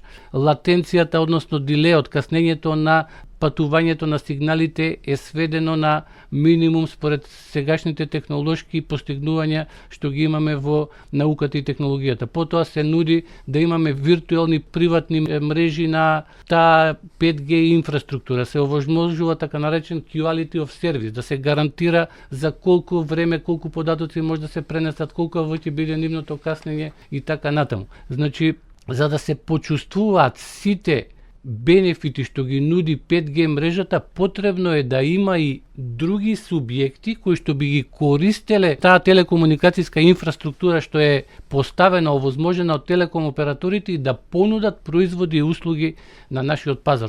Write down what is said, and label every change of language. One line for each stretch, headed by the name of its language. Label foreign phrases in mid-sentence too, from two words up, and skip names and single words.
Macedonian: Латенцијата, односно дилеот, каснењето на патувањето на сигналите е сведено на минимум според сегашните технолошки постигнувања што ги имаме во науката и технологијата. Потоа се нуди да имаме виртуелни приватни мрежи на таа 5G инфраструктура. Се овозможува така наречен
English: quality of service,
Macedonian: да се гарантира за колку време, колку податоци може да се пренесат, колку ќе биде нивното каснење и така натаму. Значи, за да се почувствуваат сите бенефити што ги нуди 5G мрежата, потребно е да има и други субјекти кои што би ги користеле таа телекомуникацијска инфраструктура што е поставена, овозможена од телеком операторите и да понудат производи и услуги на нашиот пазар.